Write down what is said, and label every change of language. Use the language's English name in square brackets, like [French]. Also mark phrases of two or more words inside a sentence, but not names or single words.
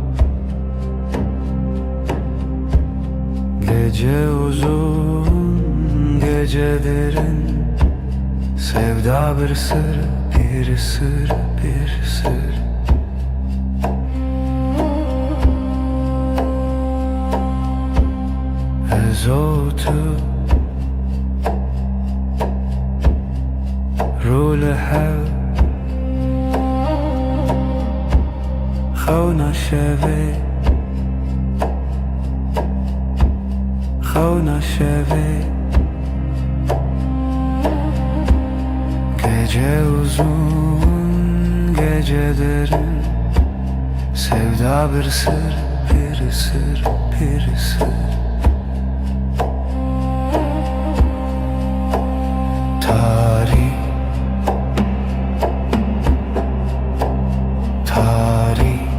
[Turkish] Gece uzun, gece derin. Sevda bir sır, bir sır, bir sır. Ezotu Rule hev [Kurdish] Khawna şeve Khawna şeve [Turkish] Gece uzun, gece derin. Sevda bir sır, bir sır, bir sır. Tarih, tarih.